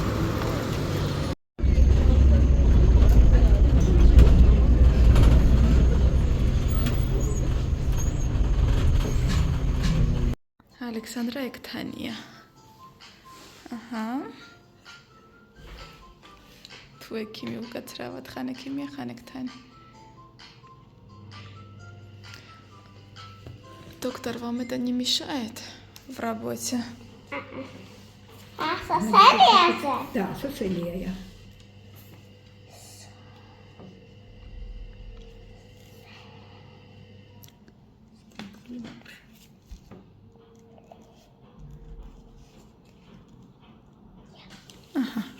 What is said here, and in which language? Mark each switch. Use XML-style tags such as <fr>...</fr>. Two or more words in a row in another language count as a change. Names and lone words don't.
<ka>ალექსანდრა ეკთანია აჰა თუ ექიმი უკაცრავად ხან ექიმია ხან ეკთანი</ka> <ru>Доктор, вам это не мешает в работе? Соселия? Да, соселия. Ага.</ru>